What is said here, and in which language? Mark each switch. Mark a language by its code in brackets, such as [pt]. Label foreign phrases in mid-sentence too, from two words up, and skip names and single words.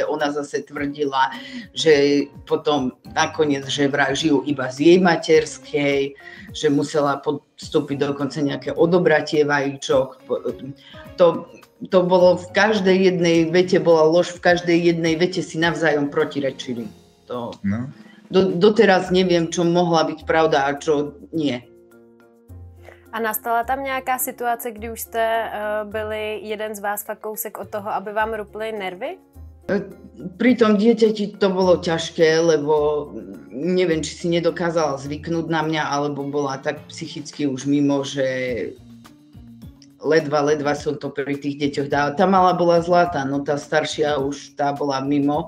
[sk] Ona zase tvrdila, že potom nakoniec, že vraj žijú iba z jej materskej, že musela podstúpiť dokonca nejaké odobratie vajíčok. To bolo v každej jednej vete, bola lož, v každej jednej vete si navzájom protirečili. Doteraz neviem, čo mohla byť pravda a čo nie. [cs] A nastala tam nějaká situace, kdy už jste byli jeden z vás fakt kousek od toho, aby vám ruply nervy? [sk] Pri tom dieťati to bolo ťažké, lebo neviem, či si nedokázala zvyknúť na mňa, alebo bola tak psychicky už mimo, že ledva som to pri tých deťoch dala. Tá malá bola zlatá, no tá staršia už tá bola mimo.